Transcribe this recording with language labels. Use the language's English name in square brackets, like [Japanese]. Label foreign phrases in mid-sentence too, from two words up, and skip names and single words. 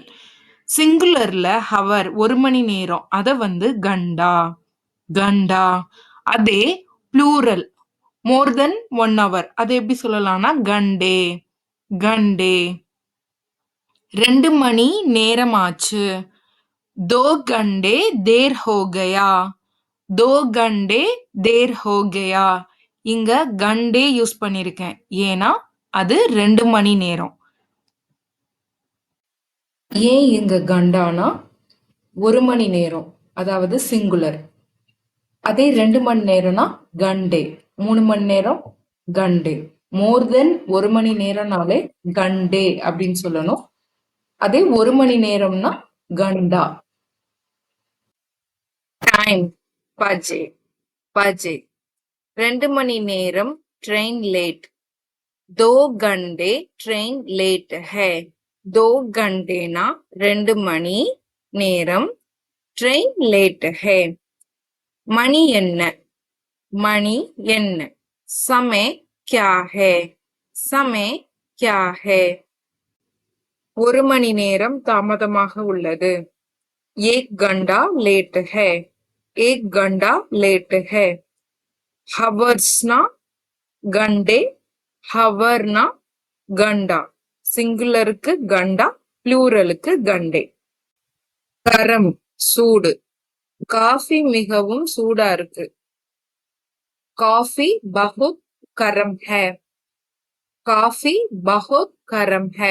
[English] singular hour [Tamil] 1 மணி நேரம், அதை [Hindi] घंटा, घंटा. [Tamil] அதே [English] plural more than 1 hour, [Tamil] அதை எப்படி சொல்லலாம்னா [Hindi] घंटे, घंटे. [Tamil] 2 மணி நேரம் ஆச்சு. [Hindi] 2 घंटे देर हो गया, 2 घंटे देर हो गया. [Tamil] இங்க கண்டே யூஸ் பண்ணிருக்கேன், ஏன்னா அது 2 மணி நேரம். ஏன் இங்க கண்டானா 1 மணி நேரம், அதாவது சிங்குலர். அதே 2 மணி நேரம்னா கண்டே, 3 மணி நேரம் கண்டே. [English] more than [Tamil] 1 மணி நேரம்னாலே கண்டே அப்படின்னு சொல்லணும். அதே 1 மணி நேரம்னா கண்டா. [Hindi] टाइम बजे, बजे. [Tamil] 2 மணி நேரம் [English] train late. [Hindi] 2 घंटे ट्रेन लेट है. [Tamil] 2 घंटेனா 2 மணி நேரம், [English] train late [Tamil] है. மணி என்ன? மணி என்ன? [Hindi] समय क्या है, समय क्या है. [Tamil] 1 மணி நேரம் தாமதமாக உள்ளது. [Hindi] 1 घंटा लेट है, 1 घंटा लेट है. [Tamil] ஹவர்ஸ்னா கண்டே, ஹவர்னா கண்டா. சிங்குலருக்கு கண்டா, ப்ளூரலுக்கு கண்டே. கரம் சூடு. காஃபி மிகவும் சூடா இருக்கு. [Hindi] कॉफ़ी बहुत गरम है, कॉफ़ी बहुत गरम है.